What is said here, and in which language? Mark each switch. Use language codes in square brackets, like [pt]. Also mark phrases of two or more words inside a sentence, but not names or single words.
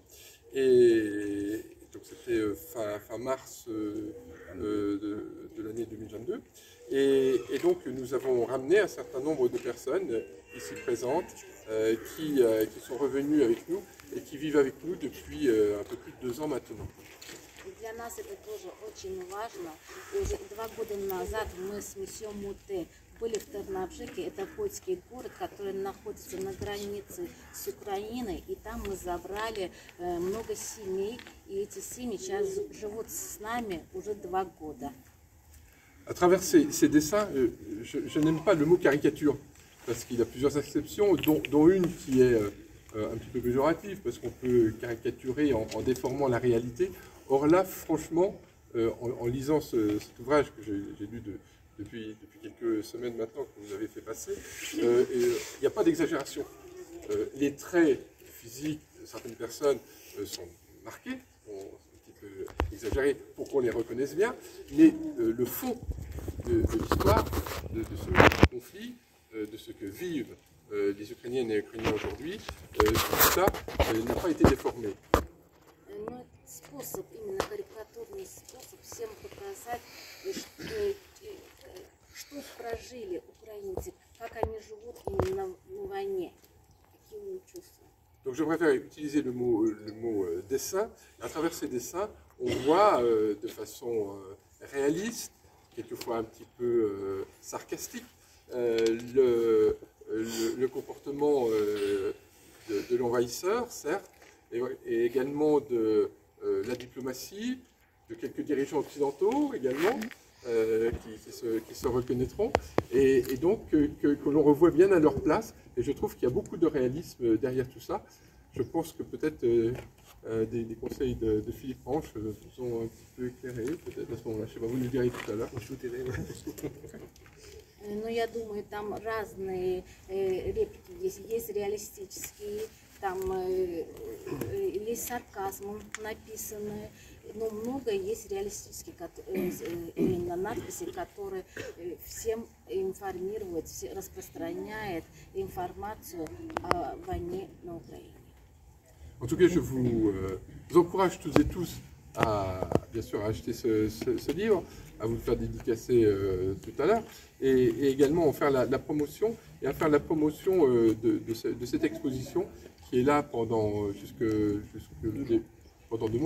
[fr] Et donc c'était fin mars de l'année 2022. Et donc nous avons ramené un certain nombre de personnes ici présentes qui sont revenues avec nous et qui vivent avec nous depuis un peu plus de 2 ans maintenant. [ru] Для нас это тоже очень важно. Уже 2 года назад мы с Месье Муте были в Тарнобжеге. Это польский город, который находится на границе с Украиной. И там мы забрали много семей. И эти семьи сейчас живут с нами уже 2 года. [fr] À travers ces dessins, je n'aime pas le mot caricature, parce qu'il y a plusieurs exceptions, dont une qui est un petit peu péjorative, parce qu'on peut caricaturer en déformant la réalité. Or là, franchement, en lisant cet ouvrage que j'ai lu depuis quelques semaines maintenant, que vous avez fait passer, il n'y a pas d'exagération. Les traits physiques de certaines personnes sont marqués, un petit peu exagérés pour qu'on les reconnaisse bien, mais le fond de l'histoire, de ce conflit, de ce que vivent les Ukrainiennes et les Ukrainiens aujourd'hui, tout ça n'a pas été déformé. [ru] Способ, именно карикатурный способ, всем показать, что прожили украинцы, как они живут именно на войне, какие у них чувства. [fr] Donc je préfère utiliser le mot dessin. À travers ces dessins, on voit de façon réaliste, quelquefois un petit peu sarcastique, le comportement de l'envahisseur, certes, et également de la diplomatie, de quelques dirigeants occidentaux également, qui se reconnaîtront, et donc que l'on revoit bien à leur place. Et je trouve qu'il y a beaucoup de réalisme derrière tout ça. Je pense que peut-être des conseils de Philippe Hanche vous ont un petit peu éclairé, peut-être à ce moment-là. Je sais pas, vous nous direz tout à l'heure. [ru] Но я думаю, там разные реплики есть. Есть реалистические, там есть сарказмом написанные, но много есть реалистических именно надписи, которые всем информируют, распространяют информацию о войне на Украине. [fr] En tout cas, je vous encourage toutes et tous à, bien sûr, à acheter ce livre, à vous le faire dédicacer tout à l'heure, et également en faire la promotion, et à faire la promotion de cette exposition qui est là pendant pendant 2 mois.